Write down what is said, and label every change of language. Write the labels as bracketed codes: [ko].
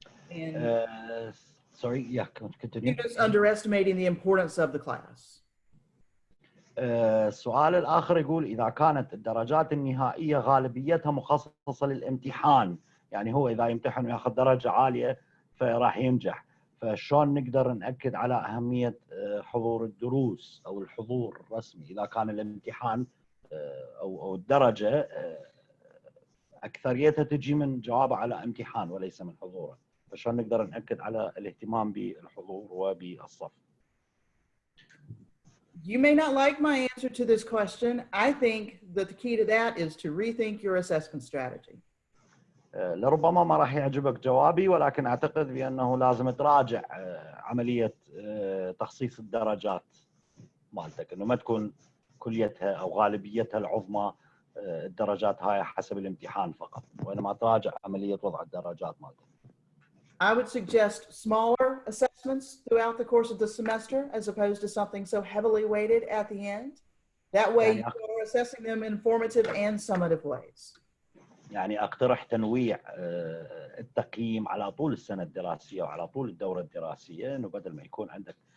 [en] And sorry, yeah, continue. Students underestimating the importance of the class. [ar] السؤال الآخر يقول إذا كانت الدرجات النهائية غالبيتها مخصصة للامتحان، يعني هو إذا يمتحن وياخذ درجة عالية فراح ينجح، فشون نقدر نأكد على أهمية حضور الدروس أو الحضور الرسمي إذا كان الامتحان أو الدرجة أكثريتها تجي من جوابه على امتحان وليس من حضوره، فشون نقدر نأكد على الاهتمام بالحضور وبالصف. [en] You may not like my answer to this question. I think that the key to that is to rethink your assessment strategy. [ar] لربما ما راح يعجبك جوابي، ولكن أعتقد بأنه لازم تراجع عملية تخصيص الدرجات مالتك، إنه ما تكون كليتها أو غالبيتها العظمى الدرجات هاي حسب الامتحان فقط، وإنما تراجع عملية وضع الدرجات مالتك. [en] I would suggest smaller assessments throughout the course of the semester as opposed to something so heavily weighted at the end. That way you are assessing them in formative and summative ways. [ar] يعني أقترح تنويع التقييم على طول السنة الدراسية وعلى طول الدورة الدراسية، إنه بدل ما يكون عندك